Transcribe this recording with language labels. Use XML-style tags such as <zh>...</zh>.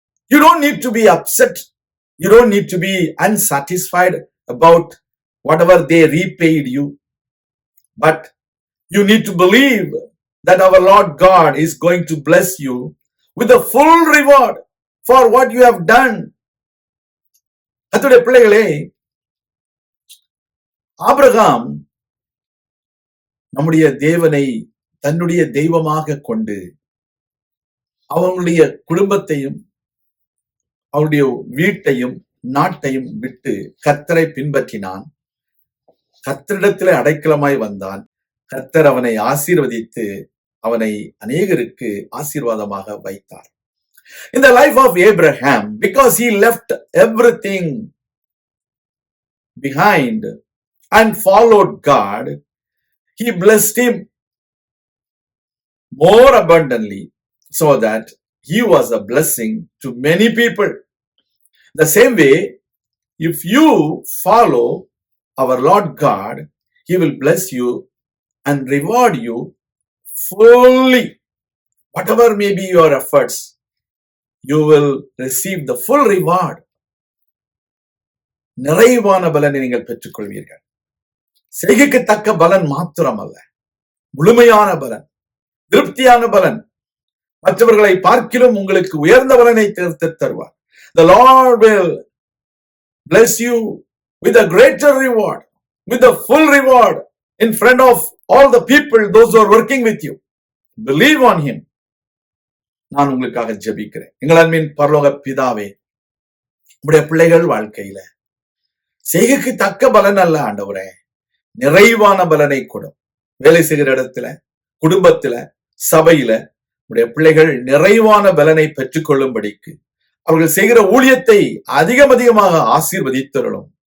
<en>You don't need to be upset. You don't need to be unsatisfied about whatever they repaid you. But you need to believe that our Lord God is going to bless you with a full reward for what you have done.</en> <ta>கர்த்தருடைய பிள்ளைகளே, Abraham நம்முடைய தேவனை தன்னுடைய தெய்வமாக கொண்டு அவனுடைய குடும்பத்தையும் அவனுடைய வீட்டையும் நாட்டையும் விட்டு கர்த்தரை பின்பற்றினான். கர்த்தரிடத்திலே அடைக்கலமாய் வந்தான். கர்த்தர் அவனை ஆசீர்வதித்து அவனை அநேகருக்கு ஆசீர்வாதமாக வைத்தார்.</ta> <en>In the life of Abraham, because he left everything behind and followed God, He blessed him more abundantly so that he was a blessing to many people. The same way, if you follow our Lord God, He will bless you and reward you fully. Whatever may be your efforts, you will receive the full reward.</en> <ta>நிறைவான பலனை நீங்கள் பெற்றுக்கொள்வீர்கள். செய்கைக்கு தக்க பலன் மாத்திரமல்ல, முழுமையான பலன், திருப்தியான பலன், மற்றவர்களை பார்க்கிலும் உங்களுக்கு உயர்ந்த பலனை தேர்த்து தருவார்.</ta> <en>The Lord will bless you with a greater reward, with a full reward in front of all the people, those who are working with you. Believe on Him.</en> <ta>நான் உங்களுக்காக ஜெபிக்கிறேன். எங்கள் அன்பின் பரலோக பிதாவே, உங்களுடைய பிள்ளைகள் வாழ்க்கையில செய்கைக்கு தக்க பலன் அல்ல ஆண்டவரே, நிறைவான பலனை கொடும். வேலை செய்கிற இடத்துல, குடும்பத்துல, சபையில உடைய பிள்ளைகள் நிறைவான பலனை பெற்றுக்கொள்ளும்படிக்கு அவர்கள் செய்கிற ஊழியத்தை அதிகமாக ஆசீர்வதித்தருளும்.</ta>